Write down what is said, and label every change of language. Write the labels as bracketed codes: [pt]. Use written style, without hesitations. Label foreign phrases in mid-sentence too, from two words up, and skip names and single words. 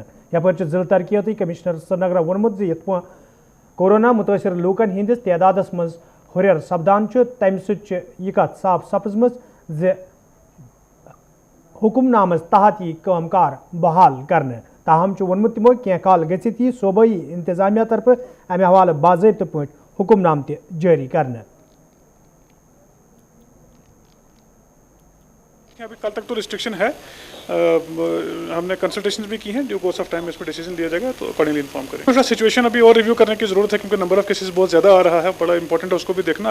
[ks] यपर जिला तरक्याती कमिश्नर श्रीनगर वोनमुत ये कोरोना मुतासर लूकन हिंदिस तादादस मज हुरर सपदान तम सह कत साफ सपजम जे हुक्मनामस तहत यी कामकार बहाल करने ताहम वोनमुत तमो कह काल गसित यी सूबाई इंतजामिया तरफ अमे हवाले बाज़ाब्त पे हुक्मनाम त जारी करने। [hi] अभी कल तक तो रिस्ट्रिक्शन है, हमने कंसल्टेशन भी की हैं, जो [en] course of time [hi] में इस पर डिसीजन लिया जाएगा तो [en] accordingly inform [hi] करेंगे। थोड़ा सिचुएशन अभी और रिव्यू करने की जरूरत है क्योंकि [en] number of cases [hi] बहुत ज़्यादा आ रहा है, बड़ा इंपॉर्टेंट है उसको भी देखना।